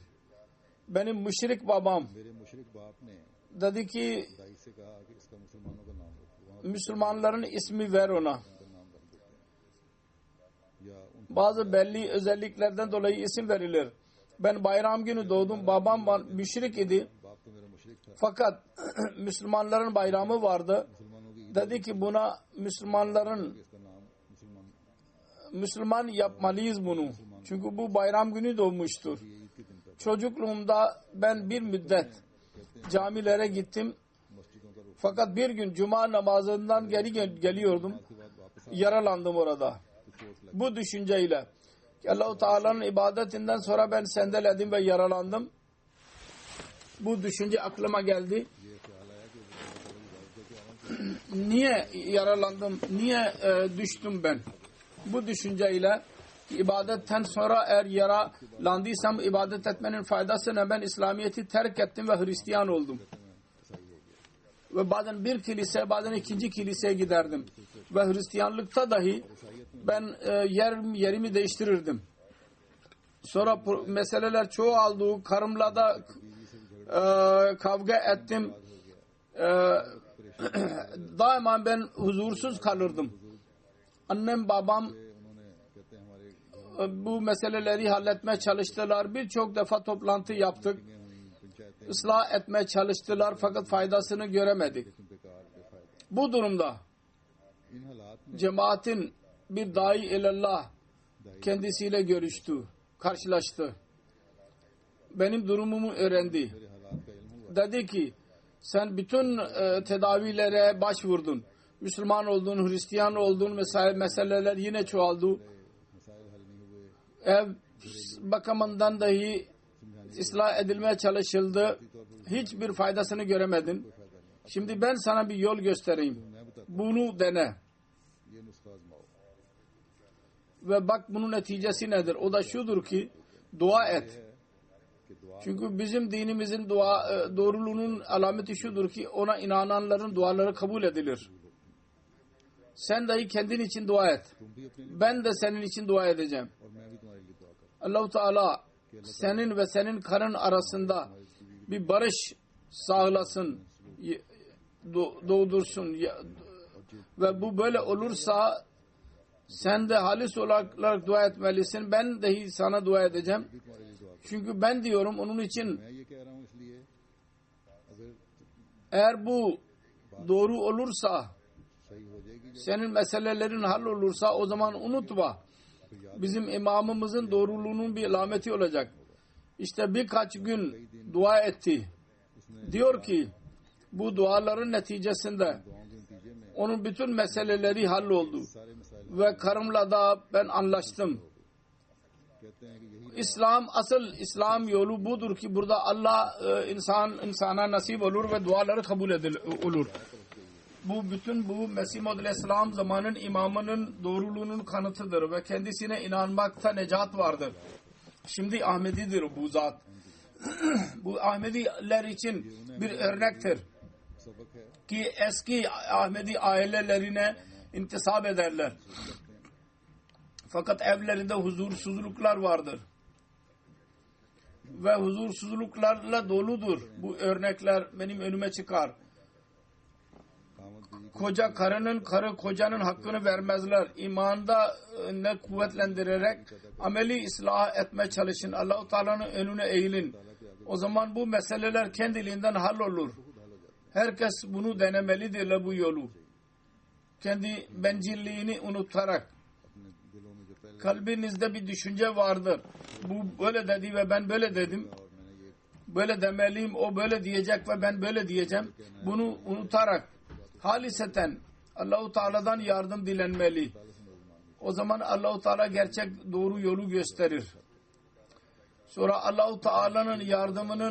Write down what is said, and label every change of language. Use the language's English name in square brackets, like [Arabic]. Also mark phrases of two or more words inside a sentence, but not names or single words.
[Turkish] Benim müşrik babam [Urdu] میرے مشرک باپ نے [Turkish] dedi ki [Urdu] دائی سے کہا کہ اس کا مسلمانوں کا نام رکھو، وہاں [Turkish] Müslümanların ismi ver ona. [Urdu] کا نام رکھ دیتے ہیں یا ان [Turkish] Bazı belli özelliklerden dolayı isim verilir. Ben bayram günü doğdum. Babam müşrik idi. [Urdu] باپ تو میرا مشرک تھا, [Turkish] Fakat Müslümanların bayramı vardı. [Urdu] مسلمانوں کی عید [Turkish] Dedi ki buna Müslümanların [Urdu] اس کا نام مسلمان [Turkish] Müslüman yapmalıyız bunu. Çünkü bu bayram günü doğmuştur. [Urdu] یہ عید کے دن کا [Turkish] Çocukluğumda ben bir müddet camilere gittim. [Urdu] مسجدوں کا رخ [Turkish] Fakat bir gün cuma namazından geri geliyordum. [Urdu] کے بعد واپس [Turkish] Yaralandım orada. [Urdu] تو چوٹ لگی. [Turkish] Bu düşünceyle ki Allah-u Teala'nın ibadetinden sonra ben sendeledim ve yaralandım. Bu düşünce aklıma geldi. [Urdu] یہ خیال آیا کہ عبادت کے [Turkish] Niye yaralandım? Niye düştüm ben? Bu düşünceyle ibadetten sonra eğer yaralandıysam ibadet etmenin faydası ne? Ben İslamiyet'i terk ettim ve Hristiyan oldum. Ve bazen bir kilise, bazen ikinci kiliseye giderdim. Ve Hristiyanlıkta dahi ben yerimi değiştirirdim. Sonra meseleler çoğaldı. Karımla da kavga ettim. Daima ben huzursuz kalırdım. Annem, babam [Urdu] انہوں نے کہتے ہیں ہمارے [Turkish] bu meseleleri halletmeye çalıştılar. Birçok defa toplantı yaptık. [Urdu] پنچایتیں [Turkish] Islah etmeye çalıştılar fakat faydasını göremedik. [Urdu] بیکار بےفائدہ. [Turkish] Bu durumda [Urdu] ان حالات میں [Turkish] cemaatin bir dai ilallah kendisiyle görüştü, karşılaştı. Benim durumumu öğrendi. [Urdu] میرے حالات کا علم ہوا, [Turkish] Dedi ki sen bütün tedavilere başvurdun. Müslüman oldun, Hristiyan oldun, meseleler yine çoğaldı. [Urdu] مسائل حل نہیں ہوئے, [Turkish] Ev bakımından dahi ıslah edilmeye çalışıldı. Hiçbir faydasını göremedin. Şimdi ben sana bir yol göstereyim. [Urdu] میں بتاتا [Turkish] Bunu dene. [Urdu] ہوں، یہ نسخہ آزماؤ. [Turkish] Ve bak bunun neticesi nedir? O da şudur ki dua et. [Urdu] کہ دعا [Turkish] Çünkü bizim dinimizin doğruluğunun alameti şudur ki ona inananların duaları kabul edilir. Sen dahi kendin için dua et. [Urdu] تم بھی اپنے [Turkish] Ben de senin için dua edeceğim. [Urdu] اور میں بھی تمہارے لیے دعا کروں. [Turkish] Allah-u Teala senin ve senin karın arasında bir barış sağlasın, doğdursun. Ve bu böyle olursa sen de halis olarak dua etmelisin. Ben dahi sana dua edeceğim. [Urdu] بھی تمہارے لیے دعا کروں. [Turkish] Çünkü ben diyorum onun için [Urdu] میں یہ کہہ رہا ہوں اس لیے اگر [Turkish] eğer bu doğru olursa, [Urdu] صحیح ہو جائے گی جب [Turkish] senin meselelerin hal olursa o zaman unutma. Bizim imamımızın doğruluğunun bir alameti olacak. İşte birkaç gün dua etti. Diyor ki bu duaların neticesinde [Urdu] دعاؤں کے نتیجے میں [Turkish] onun bütün meseleleri halloldu. [Urdu] سارے مسائل [Turkish] Ve karımla da ben anlaştım. [Urdu] کہتے ہیں کہ یہی [Turkish] Asıl İslam yolu budur ki burada Allah insana nasip olur ve duaları kabul olur. Bu bütün bu Mesih Maud Aleyhisselam zamanın imamının doğruluğunun kanıtıdır ve kendisine inanmakta necat vardır. Şimdi Ahmedidir bu zat. Bu Ahmediler için bir örnektir [Urdu] سبق ہے. [Turkish] ki eski Ahmedi ailelerine intisap ederler. Fakat evlerinde huzursuzluklar vardır. Ve huzursuzluklarla doludur. Bu örnekler benim önüme çıkar. [Urdu] قامت بیوی [Turkish] Koca karı kocanın hakkını vermezler. İmanda ne kuvvetlendirerek ameli ıslah etmeye çalışın. Allah-u Teala'nın önüne eğilin. O zaman bu meseleler kendiliğinden hallolur. Herkes bunu denemelidir bu yolu. Kendi bencilliğini unutarak. [Urdu] اپنے دلوں میں جو پہلے [Turkish] Kalbinizde bir düşünce vardır. Bu böyle dedi ve ben böyle dedim. [Urdu] اور میں نے یہ [Turkish] Böyle demeliyim, o böyle diyecek ve ben böyle diyeceğim. Bunu unutarak haliseten Allah-u Teala'dan yardım dilenmeli. O zaman Allah-u Teala gerçek doğru yolu gösterir. Sonra Allah-u Teala'nın yardımının